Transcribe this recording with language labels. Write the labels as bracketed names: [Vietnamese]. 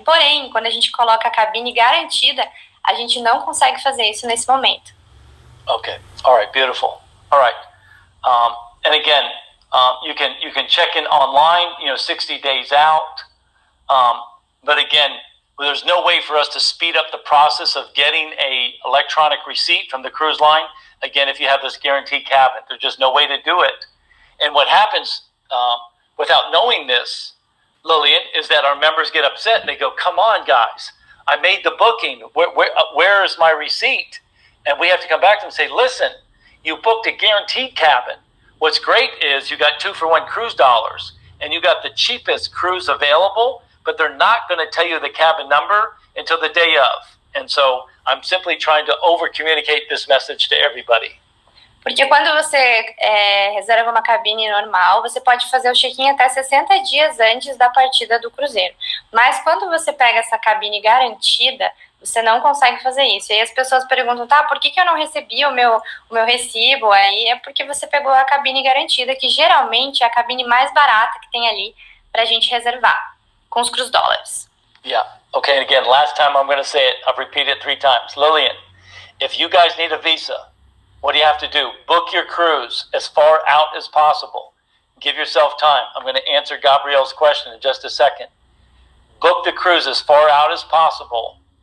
[Portuguese] Porém, quando a gente coloca a cabine garantida, a gente não consegue fazer isso nesse momento. [English] Okay. All right. Beautiful. All right. And again, you can check in online, 60 days out. But again, there's no way for us to speed up the process of getting a electronic receipt from the cruise line. Again, if you have this guaranteed cabin, there's just no way to do it. And what happens without knowing this, Lillian, is that our members get upset and they go, "Come on, guys, I made the booking. Where is my receipt?" And we have to come back to them and say, "Listen, you booked a guaranteed cabin. What's great is you got 2-for-1 cruise dollars, and you got the cheapest cruise available, but they're not going to tell you the cabin number until the day of." And so I'm simply trying to over-communicate this message to everybody. [Portuguese] Porque quando você reserva uma cabine normal, você pode fazer o check-in até 60 dias antes da partida do cruzeiro. Mas quando você pega essa cabine garantida, você não consegue fazer isso. E aí as pessoas perguntam, por que eu não recebi o meu recibo? Aí é porque você pegou a cabine garantida, que geralmente é a cabine mais barata que tem ali pra gente reservar, com os cruise dollars. [English] Yeah. Okay, and again, last time I'm going to say it. I've repeated it 3 times. Lillian, if you guys need a visa, what do you have to do? Book your cruise as far out as possible. Give yourself time. I'm going to answer Gabrielle's question in just a second. Book the cruise as far out as possible.